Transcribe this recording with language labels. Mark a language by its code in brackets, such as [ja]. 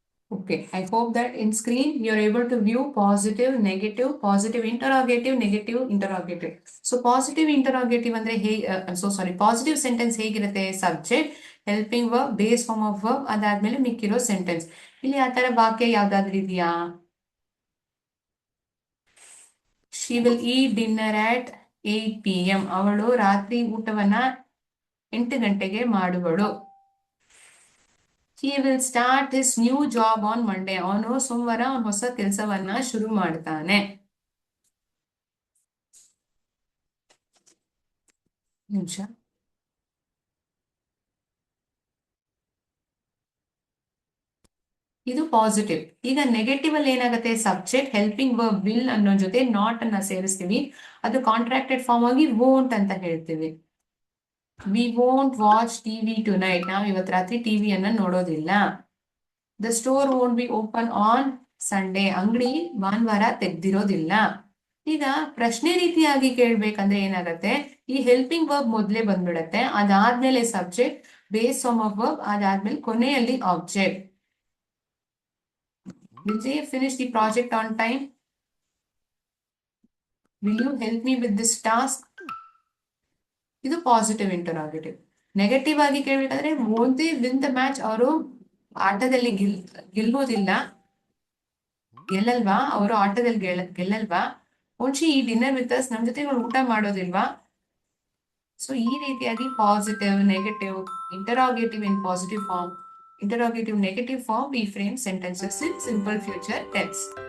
[en] Okay, I hope that in screen you're able to view positive, negative, positive interrogative, negative interrogative. So positive interrogative ಅಂದ್ರೆ positive sentence ಹೇಗಿರುತ್ತೆ, subject, helping verb, base form of verb, ಅದಾದ್ಮೇಲೆ ಮಿಕ್ಕಿರೋ sentence. [kn] ಇಲ್ಲಿ ಆ ತರ ವಾಕ್ಯ ಯಾವ್ದಾದ್ರು ಇದೆಯಾ? [en] She will eat dinner at 8 PM. [kn] ಅವಳು ರಾತ್ರಿ ಊಟವನ್ನ 8 ಗಂಟೆಗೆ ಮಾಡುವಳು. [en] He will start his new job on Monday. [kn] ಅವನು ಸೋಮವಾರ ಹೊಸ ಕೆಲಸವನ್ನ ಶುರು ಮಾಡ್ತಾನೆ. ನಿಮಿಷ. ಇದು ಪಾಸಿಟಿವ್. ಈಗ ನೆಗೆಟಿವ್ ಅಲ್ಲಿ ಏನಾಗುತ್ತೆ, ಸಬ್ಜೆಕ್ಟ್, ಹೆಲ್ಪಿಂಗ್ ವರ್ಬ್ ವಿಲ್ ಅನ್ನೋ ಜೊತೆ ನಾಟ್ ಅನ್ನ ಸೇರಿಸ್ತೀವಿ. ಅದು ಕಾಂಟ್ರಾಕ್ಟೆಡ್ ಫಾರ್ಮ್ ಆಗಿ ವೋಂಟ್ ಅಂತ ಹೇಳ್ತೀವಿ. [en] We won't watch TV tonight. [kn] ನಾವು ಇವತ್ತು ರಾತ್ರಿ ಟಿವಿಯನ್ನ ನೋಡೋದಿಲ್ಲ. [en] The store won't be open on Sunday. [kn] ಅಂಗಡಿ ಭಾನುವಾರ ತೆಗ್ದಿರೋದಿಲ್ಲ. ಈಗ ಪ್ರಶ್ನೆ ರೀತಿಯಾಗಿ ಕೇಳ್ಬೇಕಂದ್ರೆ ಏನಾಗತ್ತೆ, ಈ ಹೆಲ್ಪಿಂಗ್ ವರ್ಬ್ ಮೊದಲೇ ಬಂದ್ಬಿಡತ್ತೆ, ಅದಾದ್ಮೇಲೆ subject, base form of verb, ಅದಾದ್ಮೇಲೆ ಕೊನೆಯಲ್ಲಿ object. [en] Will they finish the project on time? Will you help me with this task? ಇದು positive interrogative. [kn] ನೆಗೆಟಿವ್ ಆಗಿ ಕೇಳ್ಬೇಕಾದ್ರೆ [en] won't they win the match, [kn] ಅವರು ಆಟದಲ್ಲಿ ಗೆಲ್ಲೋದಿಲ್ಲ, ಗೆಲ್ಲಲ್ವಾ ಅವರು ಆಟದಲ್ಲಿ ಗೆಲ್ಲಲ್ವಾ, [en] won't she eat dinner with us, [kn] ನಮ್ ಜೊತೆ ಊಟ ಮಾಡೋದಿಲ್ವಾ. [en] So ಈ ರೀತಿಯಾಗಿ positive, negative, interrogative in positive form, interrogative negative form we frame sentences in simple future tense.